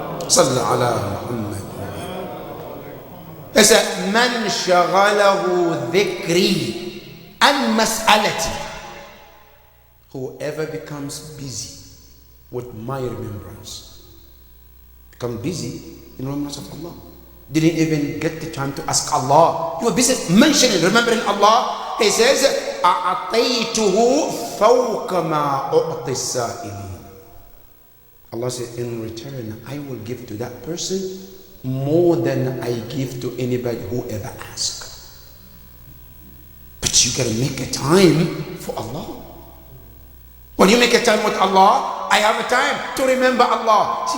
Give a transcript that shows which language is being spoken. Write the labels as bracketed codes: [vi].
[ar] Sallallahu ala Muhammad. [en] It said, [ar] Man shaghalahu dhikri an mas'alati. [en] Whoever becomes busy with my remembrance, become busy in remembrance of Allah, didn't even get the time to ask Allah. You were busy mentioning, remembering Allah. He says, [ar] أَعْطَيْتُهُ فَوْقَ مَا أُعْطِ السَّائِلِينَ. [en] Allah said, in return, I will give to that person more than I give to anybody who ever asks. But you gotta make a time for Allah. When you make a time with Allah, I have a time to remember Allah.